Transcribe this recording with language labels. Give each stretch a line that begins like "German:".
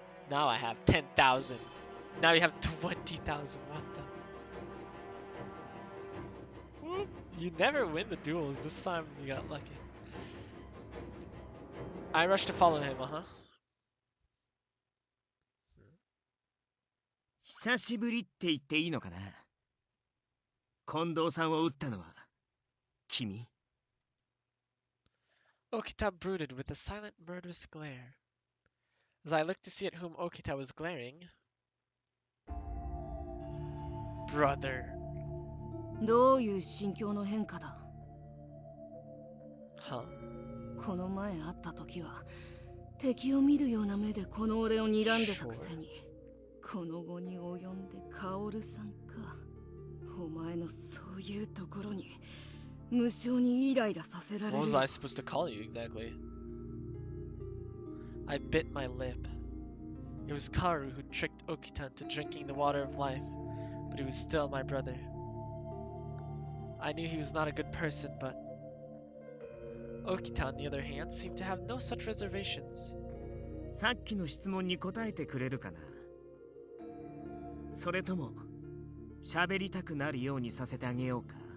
English: Now I have 10,000. Now you have 20,000. What the? You never win the duels. This time you got lucky. I rushed to follow him, uh-huh.
Japanese: 久しぶりって言っていいのかな？近藤さんを撃ったのは君？
English: Okita brooded with a silent, murderous glare. As I looked to see at whom Okita was glaring... Brother.
Japanese: どういう心境の変化だ？ Huh? この前会った時は敵を見るような目でこの俺を睨んでたくせに、この後に及んで薫さんか。お前のそういうところに無性にイライラさせられる。
English: What was I supposed to call you exactly? I bit my lip. It was Kaoru who tricked Okita into drinking the water of life, but he was still my brother. I knew he was not a good person, but Okita, on the other hand, seemed to have no such reservations.
Japanese: さっきの質問に答えてくれるかな？それとも喋りたくなるようにさせてあげようか？